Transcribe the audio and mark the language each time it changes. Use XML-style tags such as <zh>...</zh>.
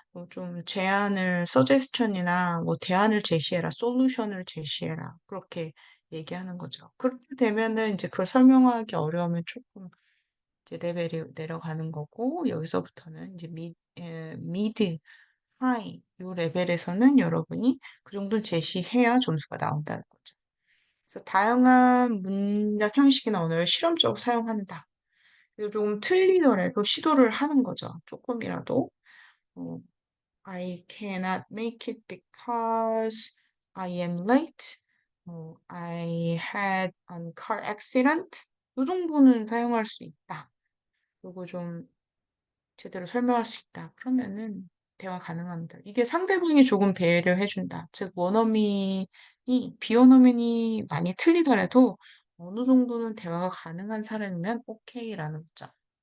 <ko>좀 제안을 suggestion이나 뭐 대안을 제시해라, 솔루션을 제시해라. 그렇게 얘기하는 거죠. 그렇게 되면은 이제 그걸 설명하기 어려우면 조금 이제 레벨이 내려가는 거고 여기서부터는 이제 미드, 하이 요 레벨에서는 여러분이 그 정도는 제시해야 점수가 나온다는 거죠. 그래서 다양한 문장 형식이나 언어를 실험적으로 사용한다. 그래서 좀 틀리더라도 시도를 하는 거죠. 쪼끔이라도.</ko> <en>어 I cannot make it because I am late. I had a car accident.</en> <ko>요 정도는 사용할 수 있다. 그리고 좀 제대로 설명할 수 있다. 그러면은 대화 가능합니다. 이게 상대방이 조금 배려해 준다. 즉 원어민이 비원어민이 많이 틀리더라도 어느 정도는 대화가 가능한 사람이면 오케이라는 거죠.</ko>